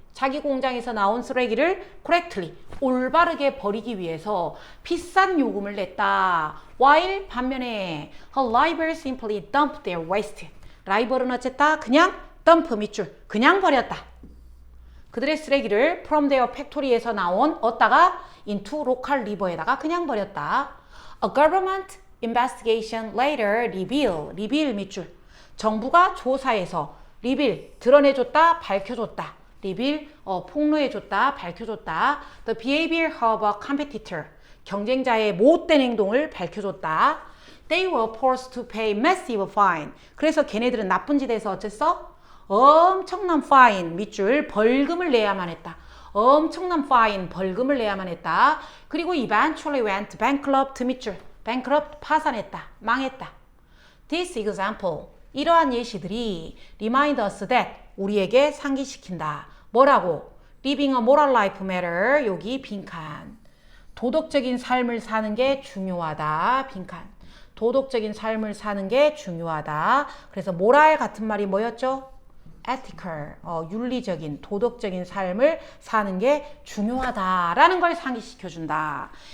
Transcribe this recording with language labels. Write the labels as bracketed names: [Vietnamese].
[Korean] 자기 공장에서 나온 쓰레기를 correctly, 올바르게 버리기 위해서 비싼 요금을 냈다. [English] while [Korean] 반면에 [English] her rival simply dumped their waste. [Korean] 라이벌은 어쨌다? 그냥 dump 밑줄. 그냥 버렸다. 그들의 쓰레기를 [English] from their factory [Korean] 에서 나온 얻다가 [English] into local river [Korean] 에다가 그냥 버렸다. [English] A government investigation later reveal 밑줄. [Korean] 정부가 조사해서 reveal 드러내줬다, 밝혀줬다. reveal 폭로해줬다, 밝혀줬다. [English] The behavior of a competitor [Korean] 경쟁자의 못된 행동을 밝혀줬다. [English] They were forced to pay massive fine. [Korean] 그래서 걔네들은 나쁜 짓에서 어쨌어? 엄청난 fine 밑줄 벌금을 내야만 했다. 엄청난 fine 벌금을 내야만 했다. [English] 그리고 eventually went bankrupt 밑줄 bankrupt [Korean] 파산했다. 망했다. [English] This example [Korean] 이러한 예시들이 [English] remind us that [Korean] 우리에게 상기시킨다. 뭐라고? [English] Living a moral life matter 여기 빈칸. [Korean] 도덕적인 삶을 사는 게 중요하다. 빈칸. 도덕적인 삶을 사는 게 중요하다. 그래서 모랄 같은 말이 뭐였죠? ethical, 윤리적인, 도덕적인 삶을 사는 게 중요하다라는 걸 상기시켜준다.